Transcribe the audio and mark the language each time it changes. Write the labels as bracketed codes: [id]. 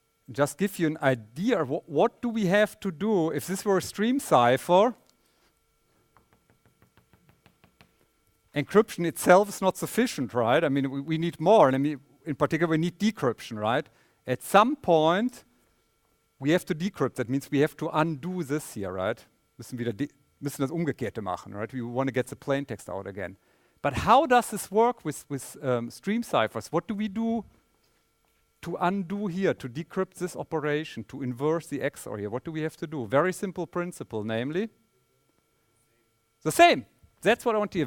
[en] Just give you an idea, what do we have to do if this were a stream cipher? Encryption itself is not sufficient, right? I mean, we need more. I mean, in particular, we need decryption, right? At some point, we have to decrypt. That means we have to undo this here, right? [de] Müssen das Umgekehrte machen, right? [en] We want to get the plain text out again. But how does this work with stream ciphers? What do we do to undo here, to decrypt this operation, to inverse the XOR here? What do we have to do? Very simple principle, namely the same. That's what I want to hear.